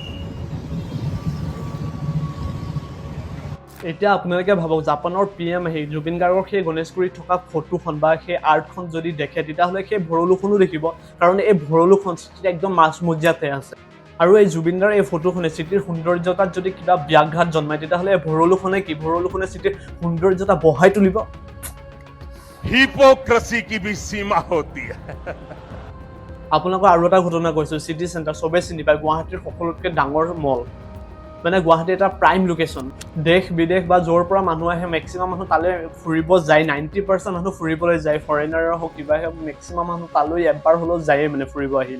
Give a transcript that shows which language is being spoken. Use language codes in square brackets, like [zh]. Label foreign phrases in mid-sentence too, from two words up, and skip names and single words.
[as] এতিয়া আপোনালোকে ভাবক, জাপানৰ PM আহি জুবিন গাৰ্গৰ সেই গণেশগুৰিত থকা ফটোখন বা সেই আৰ্টখন যদি দেখে, তেতিয়াহ'লে সেই ভৰলুখনো দেখিব। কাৰণ এই ভৰলুখন চিটিৰ একদম মাজমজিয়াতে আছে। আৰু এই জুবিনদাৰ এই ফটোখনে চিটিৰ সৌন্দৰ্যতাত যদি কিবা ব্যাঘাত জন্মায়, তেতিয়াহ'লে এই ভৰলুখনে কি, ভৰলুখনে চিটিৰ সৌন্দৰ্যতা বঢ়াই তুলিব। [hi] हिपोक्रेसी की भी सीमा होती है। [as] আপোনালোকৰ আৰু এটা ঘটনা কৈছো, চিটি চেণ্টাৰ চবে চিনি পায়, গুৱাহাটীৰ সকলোতকৈ ডাঙৰ মল, মানে গুৱাহাটীৰ এটা প্ৰাইম লোকেশ্যন। দেশ বিদেশ বা য'ৰ পৰা মানুহ আহে মেক্সিমাম মানুহ তালৈ ফুৰিব যায়। 90% মানুহ ফুৰিবলৈ যায়, ফৰেনাৰ হওক কিবাই হওক, মেক্সিমাম মানুহ তালৈ এবাৰ হ'লেও যায়েই মানে ফুৰিব আহিলে।